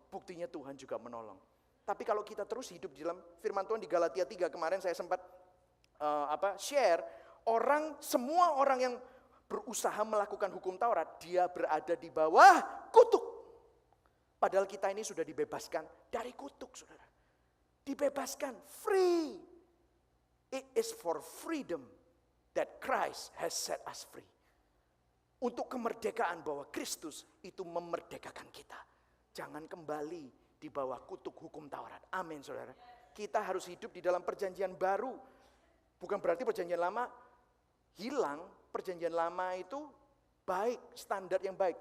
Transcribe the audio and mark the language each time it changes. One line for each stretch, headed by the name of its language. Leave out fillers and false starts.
Indonesian: Buktinya Tuhan juga menolong. Tapi kalau kita terus hidup di dalam firman Tuhan di Galatia 3 kemarin saya sempat share. Semua orang yang berusaha melakukan hukum Taurat, dia berada di bawah kutuk. Padahal kita ini sudah dibebaskan dari kutuk saudara. Dibebaskan, free.
English: It is for freedom that Christ has set us free.
Indonesian: Untuk kemerdekaan bahwa Kristus itu memerdekakan kita. Jangan kembali di bawah kutuk hukum Taurat. Amin saudara. Kita harus hidup di dalam perjanjian baru. Bukan berarti perjanjian lama hilang. Perjanjian lama itu baik, standar yang baik.